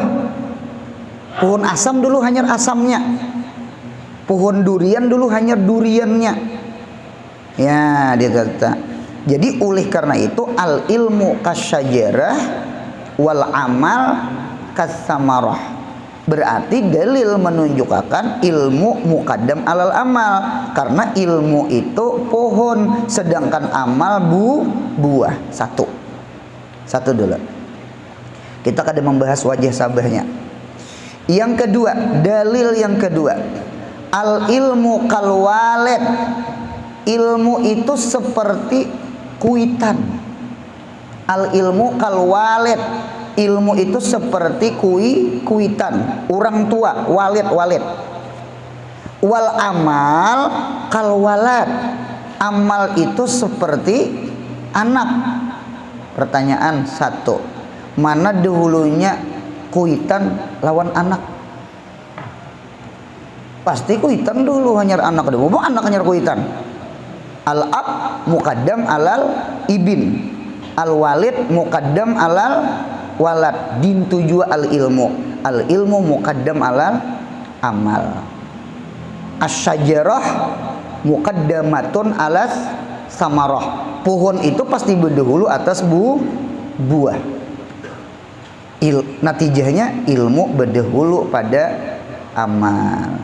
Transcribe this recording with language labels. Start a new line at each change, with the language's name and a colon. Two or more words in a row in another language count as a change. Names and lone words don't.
Banjar: Pohon asam dulu hanyar asamnya. Pohon durian dulu hanyar duriannya. Ya, dia kata. Jadi oleh karena itu
Arabic: العلم كالشجرة والعمل كالثمرة.
Banjar: Berarti dalil menunjukkan ilmu
Arabic: مقدم على العمل,
Banjar: karena ilmu itu pohon sedangkan amal buah. Satu dulu. Kita kada membahas wajah sabahnya. Yang kedua, dalil yang kedua,
Arabic: العلم كالوالد.
Banjar: Ilmu itu seperti kuitan.
Arabic: العلم كالوالد.
Banjar: Ilmu itu seperti kuitan, orang tua, walid.
Arabic: والعمل كالولد.
Banjar: Amal itu seperti anak. Pertanyaan satu, mana dahulunya kuitan lawan anak? Pasti kuitan dulu, hanyar anak dulu. Mau anak hanyar kuitan.
Arabic: الأب مقدم على الابن، الوالد مقدم على الولد.
Banjar: Dintu jua
Arabic: العلم مقدم على العمل. الشجرة مقدمة على الثمرة.
Banjar: Pohon itu pasti berdahulu atas buah. Natijahnya ilmu berdahulu pada amal.